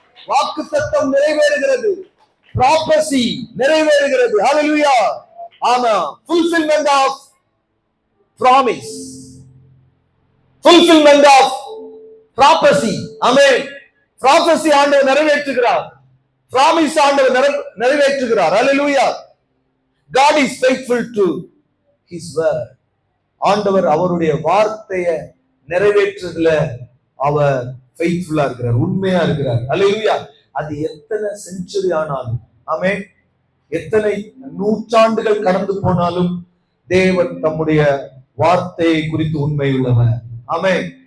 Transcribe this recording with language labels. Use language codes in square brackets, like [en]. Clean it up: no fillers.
[ta] வாக்குத்தத்தம் நிறைவேறுகிறது, ப்ராபசி நிறைவேறுகிறது. [en] அல்லேலூயா. ஆமா, fulfillment of promise, fulfillment of prophecy. ஆமென். [ta] prophecy ஆண்டவர் நிறைவேற்றுகிறார், promise ஆண்டவர் நிறைவேற்றுகிறார். அல்லேலூயா. [en] God is faithful to his word. [ta] ஆண்டவர் அவருடைய வார்த்தையை நிறைவேற்றுறதுல அவர் ஃபெய்த்ஃபுல்லா இருக்கிறார், உண்மையா இருக்கிறார். அல்லேலூயா. அது எத்தனை செஞ்சுரி ஆனாலும், ஆமென், எத்தனை நூற்றாண்டுகள் கடந்து போனாலும் தேவன் தம்முடைய வார்த்தையை குறித்து உண்மை உள்ளவர். ஆமென்.